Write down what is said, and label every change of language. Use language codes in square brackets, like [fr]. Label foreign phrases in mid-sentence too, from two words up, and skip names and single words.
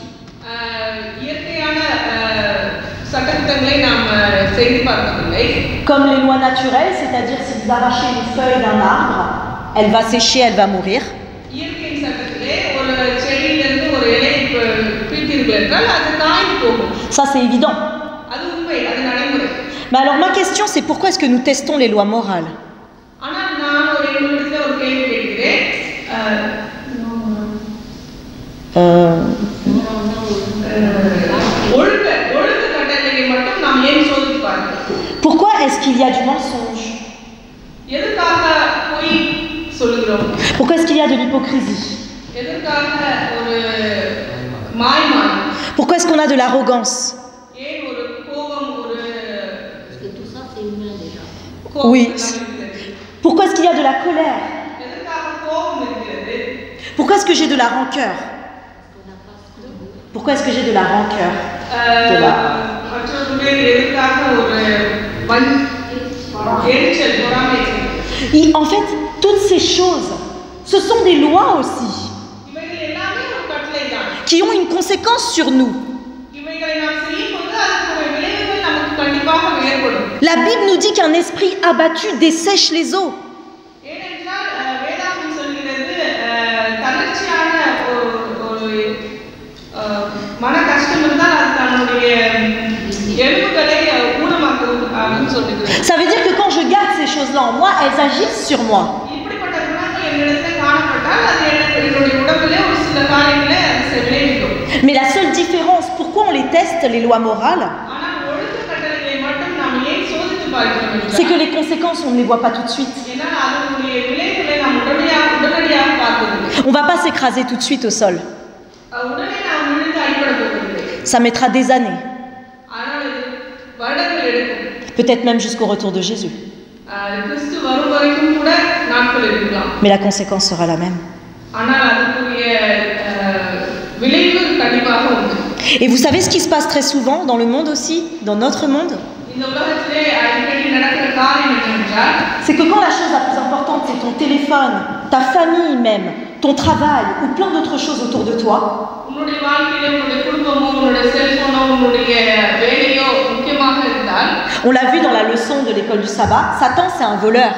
[fr] Comme les lois naturelles, c'est-à-dire si vous arrachez une feuille d'un arbre, elle va sécher, elle va mourir. [ta] வைத்தீர்கள் என்றால் அது காய்ந்து போகும். [fr] Ça, c'est évident. [ta] அது உண்மை, அது நடைமுறை. [fr] Mais alors, ma question, c'est pourquoi est-ce que nous testons les lois morales? [ta] ஆனால் நான் உங்களிடத்துல ஒரு கேள்வி கேட்கிறேன். ஒழுக்க கட்டளையை மட்டும் நாம் ஏன் சோதித்து பார்க்கிறோம்? [fr] Pourquoi est-ce qu'il y a du mensonge? [ta] எதற்காக பொய் சொல்லுகிறோம்? [fr] Pourquoi est-ce qu'il y a de l'hypocrisie? [ta] எதற்காக ஒரு மாய்மாலம்? [fr] Pourquoi est-ce qu'on a de l'arrogance? [ta] ஏன் ஒரு கோபம், ஒரு [fr] Parce que tout ça, c'est humain déjà. Oui. Pourquoi est-ce qu'il y a de la colère? [ta] எதற்காக கோபம் இருக்கிறது? [fr] Pourquoi est-ce que j'ai de la rancœur? Pourquoi est-ce que j'ai de la rancœur? [ta] மற்றவர்களுடைய எதற்காக ஒரு எரிச்சல், பொறாமை? [fr] En fait, toutes ces choses, ce sont des lois aussi, [ta] இவைகள் எல்லாமே ஒரு கட்டளை தான். [fr] qui ont une conséquence sur nous. [ta] இவைகளை நாம் செய்யும்போது அதற்குரிய விளைவுகள் நமக்கு கண்டிப்பாக ஏற்படும். [fr] La Bible nous dit qu'un esprit abattu dessèche les eaux. [ta] ஏனென்றால் வேதாகம் சொல்கிறது தளர்ச்சியான ஒரு மன கஷ்டம் இருந்தால் அது தன்னுடைய எலும்புகளை ஊனமாக்கும் அப்படின்னு சொல்லுகிறது. [fr] Ça veut dire que quand je garde ces choses-là en moi, elles agissent sur moi. [ta] இப்படிப்பட்ட குணங்கள் என்னிடத்தில் காணப்பட்டால் அது என்னுடைய உடம்பிலே ஒரு சில காரியங்களை அது விளைவிக்கும். [fr] Mais la seule différence, pourquoi on les teste, les lois morales, [ta] ஆனால் ஒழுக்க கட்டளைகளை மட்டும் நாம் ஏன் சோதித்து பார்க்கிறோம் என்றால், [fr] c'est que les conséquences, on ne les voit pas tout de suite. [ta] ஏனால் அதனுடைய விளைவுகளை நாம் உடனடியாக பார்ப்பதில்லை. [fr] On ne va pas s'écraser tout de suite au sol. [ta] உடனே நாம் விழுந்து அடிபட போவதில்லை. [fr] Ça mettra des années, [ta] ஆனால் இது வருடங்கள் எடுக்கும். [fr] peut-être même jusqu'au retour de Jésus. [ta] கிறிஸ்து வரும் வரைக்கும் கூட நாட்கள் இருக்கலாம். [fr] Mais la conséquence sera la même. [ta] ஆனால் அதற்குரிய விளைவு கண்டிப்பாக உண்டு. [fr] Et vous savez ce qui se passe très souvent dans le monde aussi, dans notre monde? [ta] இந்த உலகத்திலே அடிக்கடி நடக்கிற காரியம் என்னவென்றால், [fr] C'est que quand la chose la plus importante, c'est ton téléphone, ta famille même, ton travail ou plein d'autres choses autour de toi, [ta] உன்னுடைய வாழ்க்கையில உன்னுடைய குடும்பமோ, உன்னுடைய செல்போனோ, உன்னுடைய வேலையோ முக்கியமாக இருந்தால், [fr] on l'a vu dans la leçon de l'école du sabbat, Satan c'est un voleur.